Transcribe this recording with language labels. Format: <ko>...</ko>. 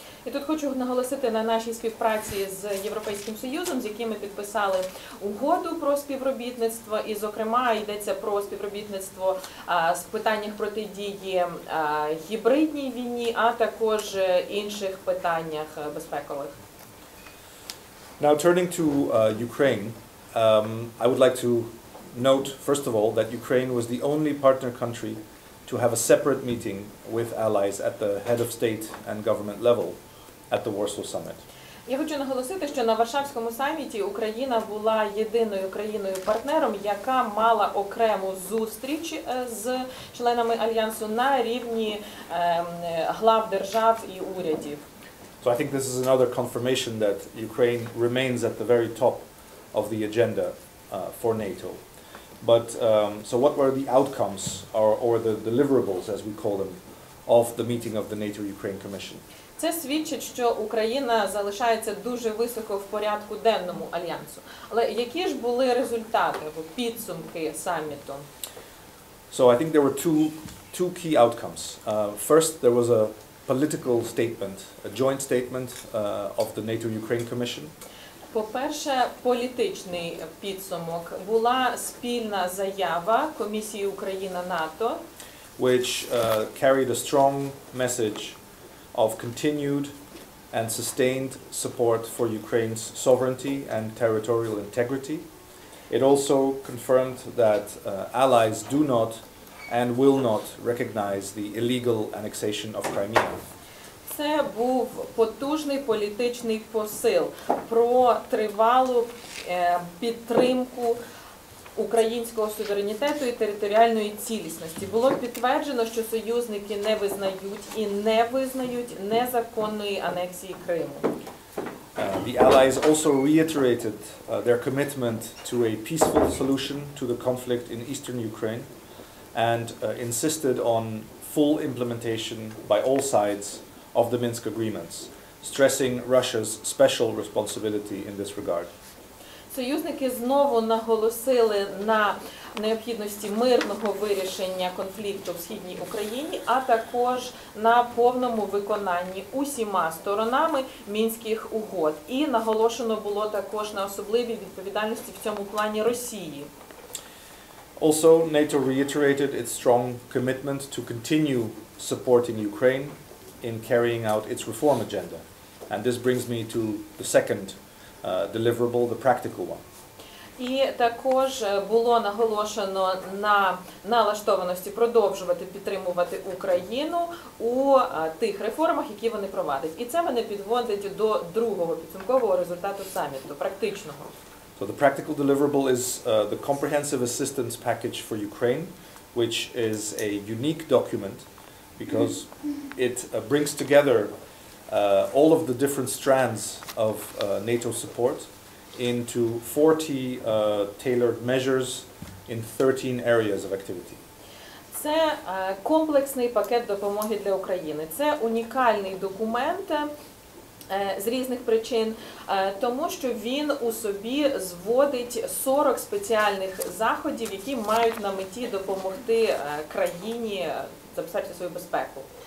<uk>І тут хочу наголосити на нашій співпраці з Європейським Союзом, з яким ми підписали угоду про співробітництво, і, зокрема, йдеться про співробітництво з питаннях протидії гібридній війні, а також інших питаннях безпекових.</uk> <en>Now, turning to Ukraine, I would like to note, first of all, that Ukraine was the only partner country to have a separate meeting with allies at the head of state and government level at the Warsaw Summit.</en> <uk>Я хочу наголосити, що на Варшавському саміті Україна була єдиною країною-партнером, яка мала окрему зустріч з членами Альянсу на рівні глав держав і урядів.</uk> <en>So I think this is another confirmation that Ukraine remains at the very top of the agenda for NATO. But so what were the outcomes or the deliverables, as we call them, of the meeting of the NATO-Ukraine Commission?</en> <uk>Це свідчить, що Україна залишається дуже високо в порядку денному Альянсу. Але які ж були результати, підсумки саміту?</uk> <en>So I think there were two key outcomes. First, there was a political statement, a joint statement of the NATO-Ukraine Commission.</en> <uk>По-перше, політичний підсумок. Була спільна заява Комісії Україна-НАТО,</uk> <en>which carried a strong message of continued and sustained support for Ukraine's sovereignty and territorial integrity. It also confirmed that allies do not and will not recognize the illegal annexation of Crimea.</en> <uk>Це був потужний політичний посил про тривалу підтримку українського суверенітету і територіальної цілісності. Було підтверджено, що союзники не визнають і не визнають незаконної анексії Криму.</uk> <en>The allies also reiterated their commitment to a peaceful solution to the conflict in eastern Ukraine and insisted on full implementation by all sides of the Minsk agreements, stressing Russia's special responsibility in this regard.</en> <uk>Союзники знову наголосили на необхідності мирного вирішення конфлікту в Східній Україні, а також на повному виконанні усіма сторонами Мінських угод. І наголошено було також на особливій відповідальності в цьому плані Росії.</uk> <en>Also, NATO reiterated its strong commitment to continue supporting Ukraine in carrying out its reform agenda. And this brings me to the second deliverable, the practical one.</en> <uk>І також було наголошено на налаштованості продовжувати підтримувати Україну у тих реформах, які вони провадять. І це мене підводить до другого підсумкового результату саміту, практичного.</uk> <en>So the practical deliverable is the comprehensive assistance package for Ukraine, which is a unique document because it brings together all of the different strands of NATO support into 40 tailored measures in 13 areas of activity.</en> <uk>Це комплексний пакет допомоги для України. Це унікальний документ з різних причин, тому що він у собі зводить 40 спеціальних заходів, які мають на меті допомогти країні забезпечити свою безпеку.</uk>